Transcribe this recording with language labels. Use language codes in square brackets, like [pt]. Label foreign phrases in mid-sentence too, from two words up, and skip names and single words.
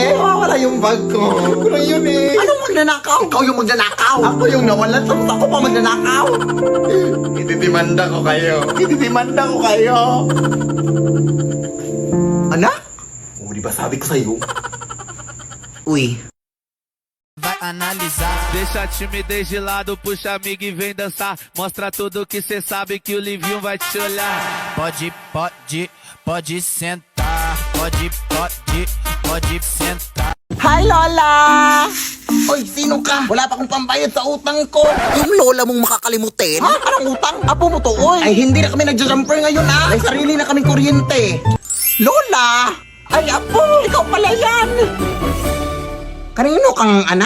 [tl] Wala yung bag ko. Wala yun Anong magnanakaw? Ikaw yung magnanakaw. Ako yung nawalan. Tapos ako pa magnanakaw. Itidimanda ko kayo. Itidimanda ko kayo. Anak? Oh, di ba sabi ko sa'yo? Uy. [pt] Vai analisar. Deixa a timidez de lado, puxa amigo e vem dançar. Mostra tudo que cê sabe que o Livinho vai te olhar. Pode sentar. Pode sentar. [tl] Hi, Lola! Oy, sino ka? Wala pa akong pambayad sa utang ko. Yung lola mong makakalimutin? Ha? Anong utang? Apo mo to, oy. Ay, hindi na kami nagja-jumper ngayon, May sarili na kaming kuryente. Lola! Ay, apo! Ikaw pala yan! Kanino kang anak?